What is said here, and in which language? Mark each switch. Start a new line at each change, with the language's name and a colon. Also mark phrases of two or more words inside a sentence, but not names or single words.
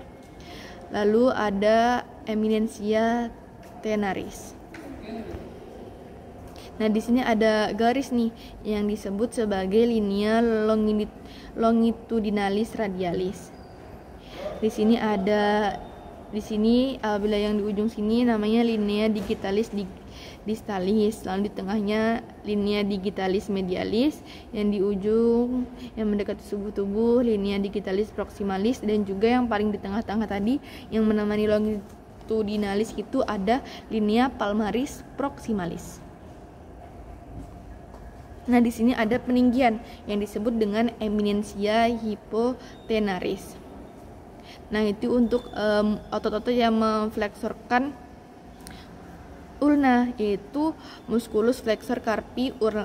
Indonesian: Lalu ada
Latin: eminentia tenaris.
Indonesian: Nah, di sini ada garis nih yang disebut sebagai
Latin: linea longitudinalis radialis.
Indonesian: Di sini apabila yang di ujung sini namanya
Latin: linea digitalis distalis,
Indonesian: lalu di tengahnya
Latin: linea digitalis medialis,
Indonesian: yang di ujung yang mendekati tubuh
Latin: linea digitalis proximalis,
Indonesian: dan juga yang paling di tengah-tengah tadi yang menemani longitudinalis itu ada
Latin: linea palmaris proximalis.
Indonesian: Nah, di sini ada peninggian yang disebut dengan
Latin: eminentia hypotenaris.
Indonesian: Nah, itu untuk otot-otot yang memfleksorkan ulna, yaitu
Latin: musculus flexor carpi ulnaris.